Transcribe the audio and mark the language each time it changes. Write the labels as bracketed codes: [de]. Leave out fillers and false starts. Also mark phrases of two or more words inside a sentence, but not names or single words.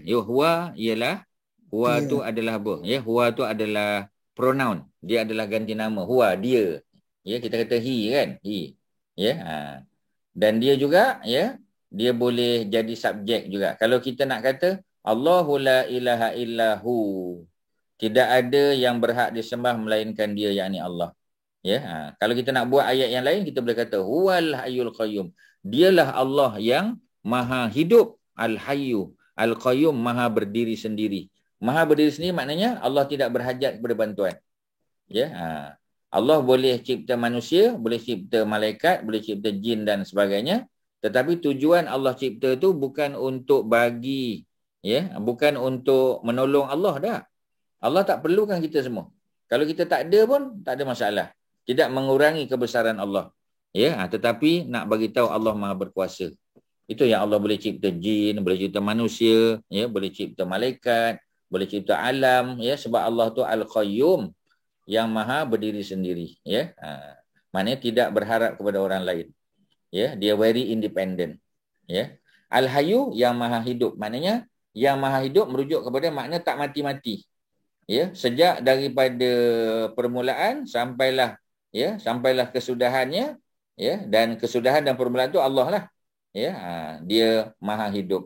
[ms] Huwa ialah, huwa tu adalah apa? Ya, huwa tu adalah pronoun. Dia adalah ganti nama. Huwa, dia. Ya, kita kata he kan? He. Ya. Dan dia juga, ya, dia boleh jadi subjek juga. Kalau kita nak kata [ar] الله لا إله إلا هو. [ms] Tidak ada yang berhak disembah melainkan dia, yakni Allah. Ya, kalau kita nak buat ayat yang lain, kita boleh kata [ar] هو الحي القيوم. [ms] Dialah Allah yang maha hidup, [ar] الحي القيوم, [ms] maha berdiri sendiri. Maha berdiri sendiri maknanya Allah tidak berhajat kepada bantuan. Ya, Allah boleh cipta manusia, boleh cipta malaikat, boleh cipta jin dan sebagainya. Tetapi tujuan Allah cipta tu bukan untuk bagi, ya, bukan untuk menolong Allah dah. Allah tak perlukan kita semua. Kalau kita tak ada pun tak ada masalah. Tidak mengurangi kebesaran Allah. Ya, tetapi nak bagi tahu Allah Maha berkuasa. Itu yang Allah boleh cipta jin, boleh cipta manusia, ya, boleh cipta malaikat, boleh cipta alam, ya, sebab Allah tu Al-Qayyum, yang maha berdiri sendiri, ya. Maknanya tidak berharap kepada orang lain. Ya, dia [en] very independent. [ms] Ya. Al-Hayyu, yang maha hidup. Maknanya yang maha hidup merujuk kepada makna tak mati-mati. Ya, sejak daripada permulaan sampailah kesudahannya, ya, dan kesudahan dan permulaan tu Allah lah. Ya, dia maha hidup.